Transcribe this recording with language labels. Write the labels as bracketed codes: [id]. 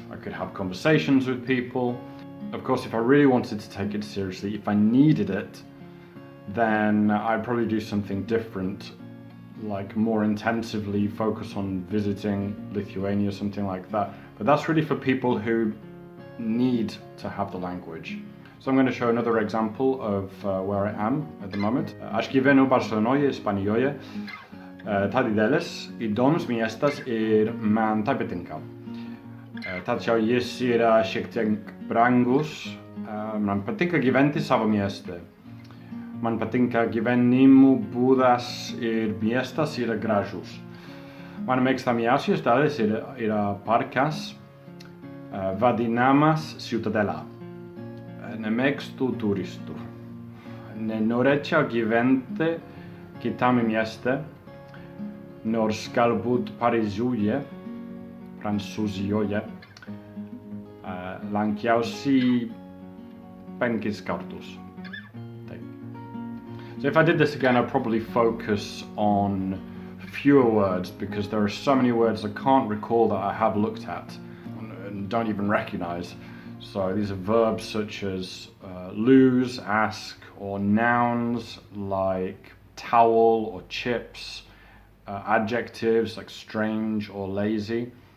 [en] I could have conversations with people. Of course, if I really wanted to take it seriously, if I needed it, then I'd probably do something different, like more intensively focus on visiting Lithuania, something like that. But that's really for people who need to have the language. So I'm going to show another example of where I am at the moment. [lt] Aš gyvenu Barcelonoje, Ispanijoje. Ta didelis, įdomus miestas ir man tai patinka. Tačiau jis yra šiek tiek brangus. Man patinka gyventi savo mieste. Man patinka gyvenimo būdas ir miestas yra gražus. Man mėgstamiausias dalis yra parkas, vadinamas Ciutadela. Nemėgstu turistų. Nenorėčiau gyventi kitame mieste, nors galbūt Paryžiuje, Prancūzijoje, lankiausi 5 kartus. [en] So if I did this again, I'd probably focus on fewer words, because there are so many words I can't recall that I have looked at and don't even recognize. So these are verbs such as lose, ask, or nouns like towel or chips, adjectives like strange or lazy.